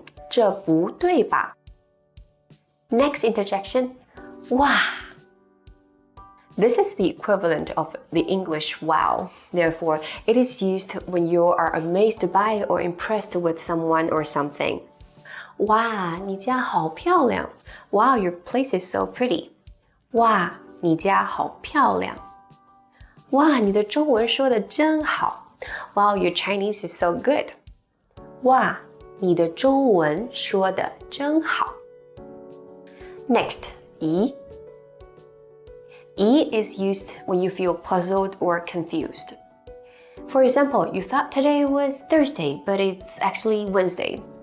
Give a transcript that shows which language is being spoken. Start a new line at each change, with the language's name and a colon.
Chinese: 这不对吧
English: Next interjection, 哇 This is the equivalent of the English wow. Therefore, it is used when you are amazed by or impressed with someone or something.
Chinese: 哇，你家好漂亮
English: Wow, your place is so pretty.
Chinese: 哇，你家好漂亮哇，你的中文说得真好
English: Wow, your Chinese is so good.
Chinese: 哇，你的中文说得真好
English: Next, 咦 E is used when you feel puzzled or confused. For example, you thought today was Thursday, but it's actually Wednesday.